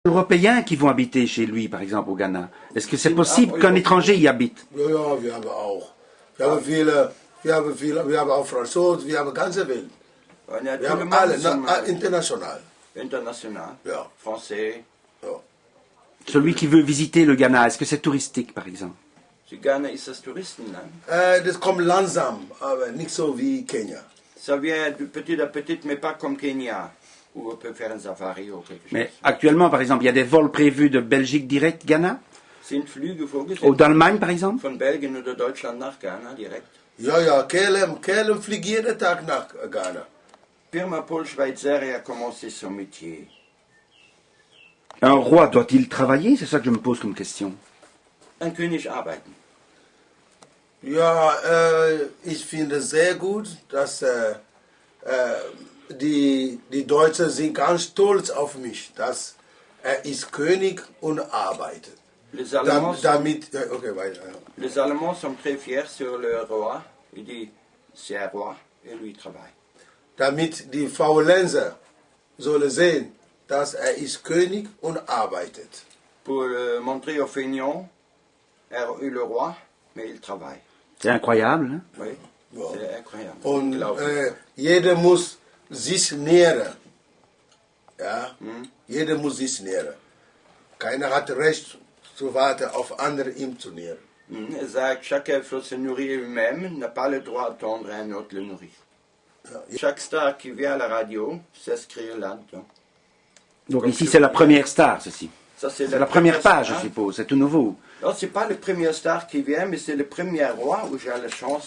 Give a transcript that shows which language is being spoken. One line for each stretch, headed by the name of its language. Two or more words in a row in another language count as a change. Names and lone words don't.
French: Européens qui vont habiter chez lui, par exemple, au Ghana. Est-ce que c'est possible qu'un étranger y habite?
German: Ja, ja, wir haben auch. Wir haben auch Franzosen, wir haben ganze Welt. Wir haben alle, international. International. Ja.
French: Français.
German: Ja.
French: Celui qui veut visiter le Ghana, est-ce que c'est touristique, par exemple?
German: Ghana ist das Touristenland. Das kommt langsam, aber nicht so wie Kenia.
French: Ça vient de petit à petit, mais pas comme Kenya, où on peut faire un safari ou quelque chose. Mais actuellement, par exemple, il y a des vols prévus de Belgique direct Ghana?
German: Sind Flüge vorgesehen?
French: Ou d'Allemagne, par exemple?
German: Von Belgien oder Deutschland nach Ghana direkt? Ja, ja, Kelem fliegt jeden Tag nach Ghana.
French: Firma Paul Schweitzer a commencé son métier. Un roi doit-il travailler? C'est ça que je me pose comme question.
German: Ein König arbeiten. Ja, ich finde sehr gut, dass die Deutschen sind ganz stolz auf mich, dass er ist König und arbeitet.
French: Les Allemands,
German: Okay, weiter.
French: Les Allemands sont très fiers sur le roi. Il dit, c'est un roi et lui il travaille.
German: Damit die Faulenzer sollen sehen, dass er ist König und arbeitet.
French: Pour montrer aux feignants, er est le roi, mais il travaille. C'est incroyable, hein? Oui,
German: Ja.
French: c'est incroyable.
German: Und jeder muss sich nähren. Ja? Jeder muss sich nähren. Keiner hat Recht zu warten, auf andere ihm zu nähren. Er sagt,
French: chacun faut se nourrir lui-même, n'a pas le droit d'attendre un autre le nourrir.
German: Ja.
French: Chaque star qui vient à la radio s'inscrit là-dedans. Donc ici, c'est la première star, ceci. Ça, C'est la première page, je star. suppose. C'est tout nouveau. Non, c'est pas le premier star qui vient, mais c'est le premier roi où j'ai la chance.